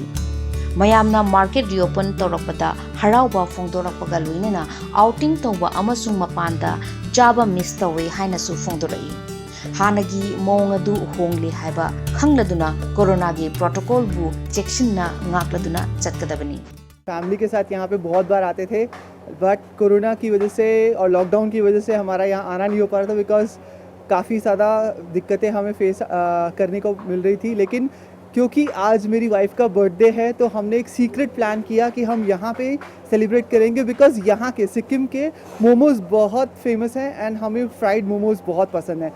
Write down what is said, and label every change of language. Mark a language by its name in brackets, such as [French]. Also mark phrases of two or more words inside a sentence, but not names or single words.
[Manipuri] Mayamna [English] market reopen [Manipuri] tawrakpada harauba phongdorakpaga luinena outing tawba amasung mapanda jaba miss tawe haina su phongdorai. Hanagi mongadu hongli haiba khangladuna corona gi protocol bu cheksin na ngakladuna chatkadabani. [Hindi] फैमिली के साथ यहाँ पे बहुत बार आते थे, बट कोरोना की वजह से और लॉकडाउन की वजह से हमारा यहाँ आना नहीं हो पा रहा था, बिकॉज काफ़ी ज़्यादा दिक्कतें हमें फेस करने को मिल रही थी. लेकिन क्योंकि आज मेरी वाइफ का बर्थडे है तो हमने एक [English] secret plan [Hindi] किया कि हम यहाँ पे सेलिब्रेट करेंगे, बिकॉज यहाँ के सिक्किम के मोमोज़ बहुत फेमस हैं एंड हमें फ्राइड मोमोज़ बहुत पसंद है.